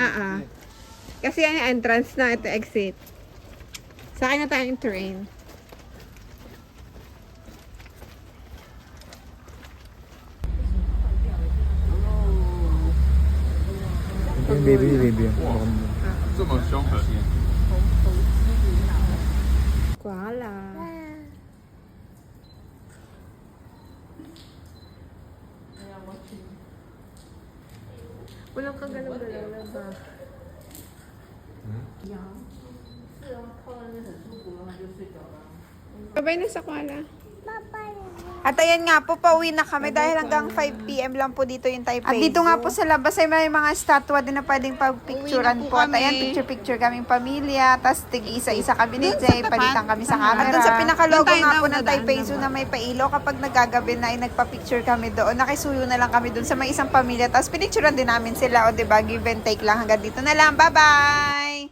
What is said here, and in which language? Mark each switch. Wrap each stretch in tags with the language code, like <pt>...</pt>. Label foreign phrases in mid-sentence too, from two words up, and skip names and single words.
<tl>Kasi yan yung entrance na, ito exit. Sa akin na tayong train. Yung baby.</tl> <zh>这么凶狠。</zh> <tl>Koala. Walang kagalaw-galaw na ba? Babay na sa koala. At ayan nga po, pauwi na kami dahil hanggang 5 PM lang po dito yung Taipei Zoo. At dito nga po sa labas ay may mga statwa din na pwedeng pagpicturean po. At ayan, picture-picture kaming pamilya. Tapos tig-isa-isa kami ni Jay, palitan kami sa camera. At dun sa pinakalogo nga po ng Taipei Zoo na may pailo, kapag nagagabi na ay nagpa-picture kami doon. Nakisuyo na lang kami doon sa may isang pamilya. Tapos pinicturean din namin sila. O diba,</tl> <en>give and take</en> <tl>lang. Hanggang dito na lang. Bye-bye!</tl>